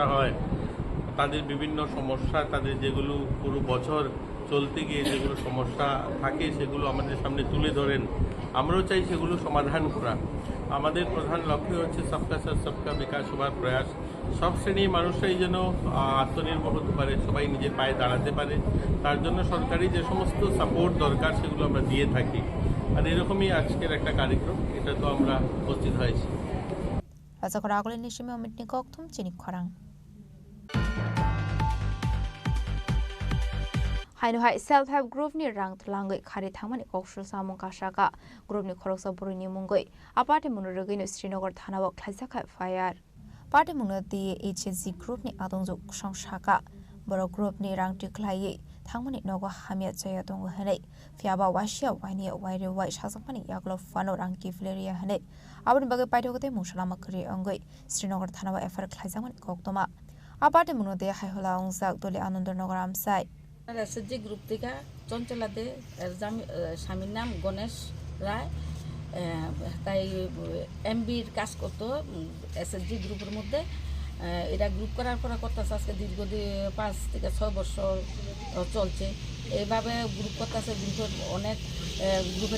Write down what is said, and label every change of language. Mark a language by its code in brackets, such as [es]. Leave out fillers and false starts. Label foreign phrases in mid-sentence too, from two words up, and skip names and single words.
[bn] হয় তাদের বিভিন্ন সমস্যা তাদের যেগুলো পুরো বছর চলতে গিয়ে যেগুলো সমস্যা থাকে সেগুলো আমাদের সামনে তুলে ধরেন আমরাও চাই সেগুলো সমাধান করা আমাদের প্রধান লক্ষ্য হচ্ছে [hi] सबका साथ सबका विकास [bn] হওয়ার প্রয়াস সব শ্রেণীর মানুষরাই যেন আত্মনির্ভর হতে পারে সবাই নিজের পায়ে দাঁড়াতে পারে তার জন্য সরকারি যে সমস্ত সাপোর্ট দরকার সেগুলো আমরা দিয়ে থাকি আর এরকমই আজকের একটা কার্যক্রম এটা তো আমরা উপস্থিত হয়েছি [trp] রাজাকর আগলের নিশিমে অমিতনি ককথুম চিনি খরাং হাইনুহাই [en] self help group [trp] ni rang tlangai khari thangmani kokshul samung kasaka group ni khoroksa buruni mungoi apate munurogino Srinagar thana wa khlaisakha fire party munati HSG group ni adongju songshaka boro group ni rang tiklai thangmani nogo hamia chaya dong hanai fiaba wasia wani waire wai shasakmani yaglo fano rang ki fleria hanai abani bagai paitogote musalama kri angoi Srinagar thana wa FR khlaisamani koktoma apate munode haihola ongsak dole anandanagar amsai [bn] এসএসজি গ্রুপ থেকে চঞ্চলাতে স্বামীর নাম গণেশ রায় তাই এমবির কাজ করতো এসএসজি গ্রুপের মধ্যে এটা গ্রুপ করার পর করতেছে আজকে দীর্ঘদিন 5 থেকে 6 বছর চলছে এইভাবে গ্রুপ করতেছে গ্রুপের অনেক গ্রুপের